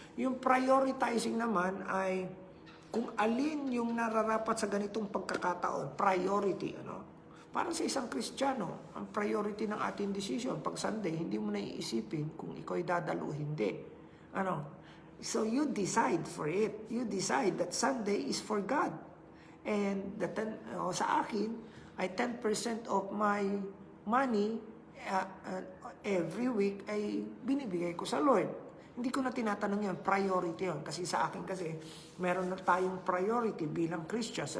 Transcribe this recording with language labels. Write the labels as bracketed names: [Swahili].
[Filipino] Yung prioritizing naman ay kung alin yung nararapat sa ganitong pagkakataon, priority, Para sa isang Kristiyano, ang priority ng ating decision, pag Sunday, hindi mo na iisipin kung ikaw ay dadalo o hindi. [English] So you decide for it. You decide that Sunday is for God. [Filipino] And sa akin, ay 10% [English] of my money every week [Filipino] ay binibigay ko sa Lord. Hindi ko na tinatanong yan, priority yun. Kasi sa akin meron na tayong priority bilang Christians.